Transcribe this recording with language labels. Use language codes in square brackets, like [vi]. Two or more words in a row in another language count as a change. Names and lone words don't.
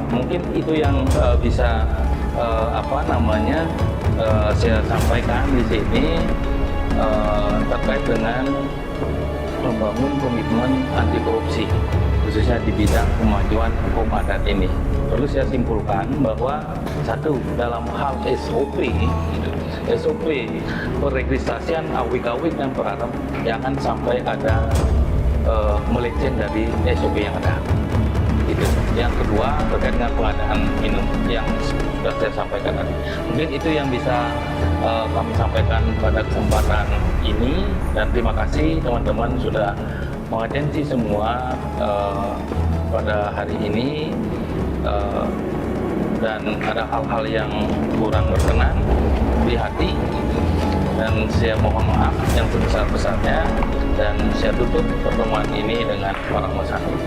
[id] Mungkin itu yang bisa saya sampaikan di sini terkait dengan membangun komitmen anti korupsi, khususnya di bidang kemajuan hukum adat ini. Perlu saya simpulkan bahwa satu, dalam hal SOP peregistrasian awik-awik dan Pararem jangan sampai ada melenceng dari SOP yang ada. Itu. Yang kedua, terkait dengan pengadaan minum yang sudah saya sampaikan tadi. Mungkin itu yang bisa kami sampaikan pada kesempatan ini, dan terima kasih teman-teman sudah mengatensi semua pada hari ini, dan ada hal-hal yang kurang berkenan di hati, dan saya mohon maaf yang sebesar-besarnya, dan saya tutup pertemuan ini dengan para masyarakat.